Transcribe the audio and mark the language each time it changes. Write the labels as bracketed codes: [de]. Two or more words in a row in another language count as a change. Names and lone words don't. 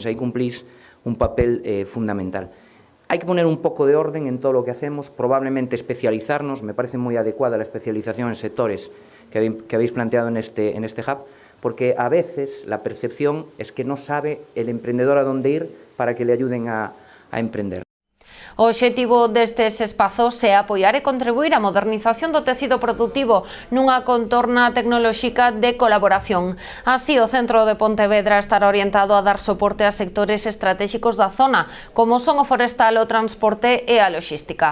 [es] Ahí cumplís un papel fundamental. Hay que poner un poco de orden en todo lo que hacemos, probablemente especializarnos. Me parece muy adecuada la especialización en sectores que habéis planteado en este hub, porque a veces la percepción es que no sabe el emprendedor a dónde ir para que le ayuden a emprender. [gl] O obxectivo destes espazos é apoiar e contribuir á modernización do tecido productivo nunha contorna tecnolóxica de colaboración. Así, o Centro de Pontevedra estará orientado a dar soporte a sectores estratégicos da zona, como son o forestal, o transporte e a loxística.